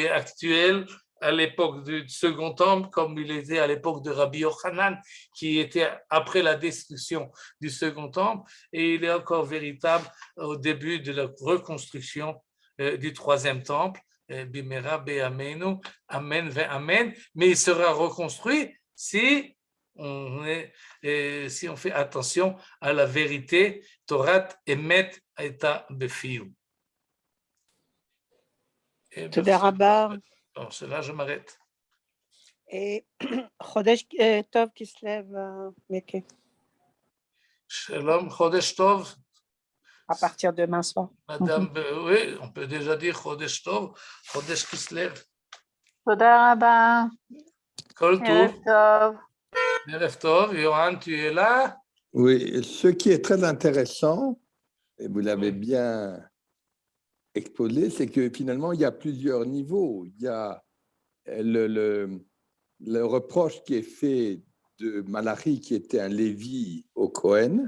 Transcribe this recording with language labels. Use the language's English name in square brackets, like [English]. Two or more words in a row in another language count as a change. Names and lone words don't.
[French] est actuel à l'époque du Second Temple, comme il était à l'époque de Rabbi Yochanan, qui était après la destruction du Second Temple, et il est encore véritable au début de la reconstruction du Troisième Temple, [Hebrew] במהרה בימינו אמן ואמן, [French] mais il sera reconstruit si on fait attention à la vérité, [Hebrew] תורת אמת היתה בפיהו. תודה רבה. [French] Bon, cela, je m'arrête. [Hebrew] חודש טוב כסלו, מיקי. שלום חודש טוב. [French] À partir de demain soir. Madame, oui, on peut déjà dire [Hebrew] חודש טוב חודש כסלו. תודה רבה. Kol ערב Tov, טוב. ערב טוב. [French] Yohan, tu es là? Oui, ce qui est très intéressant, et vous l'avez bien exposé, c'est que finalement, il y a plusieurs niveaux. Il y a le reproche qui est fait de Malachi, qui était un Lévi au Cohen.